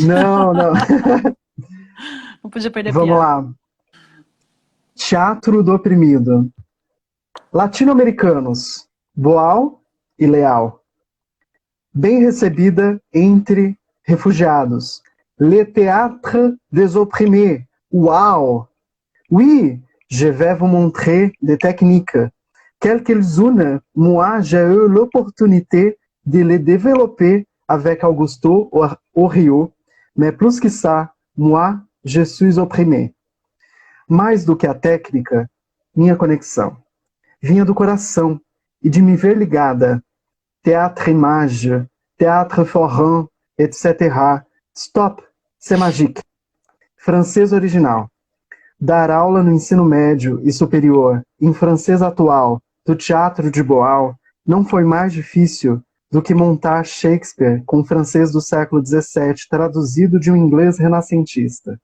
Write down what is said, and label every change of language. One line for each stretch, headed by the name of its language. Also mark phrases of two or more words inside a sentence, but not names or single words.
Portuguese: Não, não. Não podia perder a Vamos piada. lá. Teatro do oprimido. Latino-americanos. Boal e Leal. Bem recebida entre refugiados.
French: Le théâtre des opprimés. Uau! Oui, je vais vous montrer des techniques. Quelques-unes, moi, j'ai eu l'opportunité de les développer avec Augusto Orio, mais plus que ça, moi, je suis opprimé.
Portuguese: Mais do que a técnica, minha conexão vinha do coração e de me ver ligada.
French: Théâtre image, théâtre forain, etc. Stop, c'est magique.
Portuguese: Francês original. Dar aula no ensino médio e superior, em francês atual, do Teatro de Boal, não foi mais difícil do que montar Shakespeare com francês do século XVII traduzido de um inglês renascentista.